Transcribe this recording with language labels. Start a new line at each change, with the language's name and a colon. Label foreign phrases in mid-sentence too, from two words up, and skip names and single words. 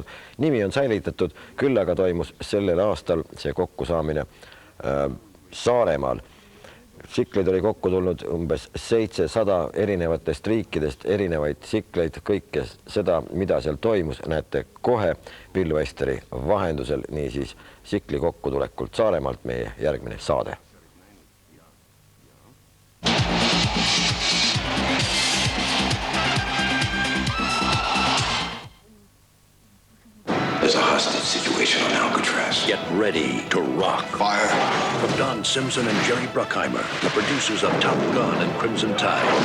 Estonian: Nimi on säilitatud, küll aga toimus sellel aastal see kokkusaamine Saaremaal. Tsikleid oli kokku tulnud umbes 700 erinevatest riikidest, erinevaid tsikleid, kõike seda, mida seal toimus, näete kohe Bill Westeri vahendusel, niisiis tsikli kokkutulekult Saaremaalt meie järgmine saade.
English: There's a hostage situation on Alcatraz. Get ready to rock. Fire. From Don Simpson and Jerry Bruckheimer, the producers of Top Gun and Crimson Tide.